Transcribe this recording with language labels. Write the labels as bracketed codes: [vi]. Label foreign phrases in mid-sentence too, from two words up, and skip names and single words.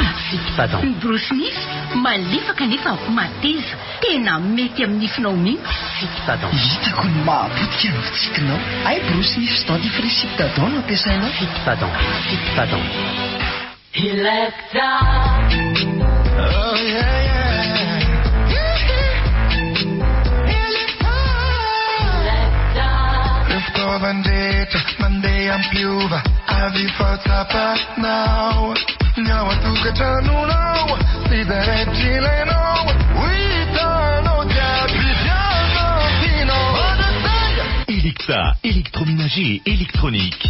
[mg] Fitadon. Ny brosy nify malefaka nefa mateza, tena mety amin'ny nifinao mihitsy. Fitadon. Hitako ny mahapotika ny fitsikinao. Ay brosy nify sy dentifrice Fitadon no ampiasainao. Fitadon. Fitadon. Electa. [en] Oh yeah yeah. [mg] Vendetta, mandeha ampiova, avy fatsapanao. Miao atokantrano, sidarety ilainao. Hitanao jiaby tianao. [fr] Electa, électroménager électronique.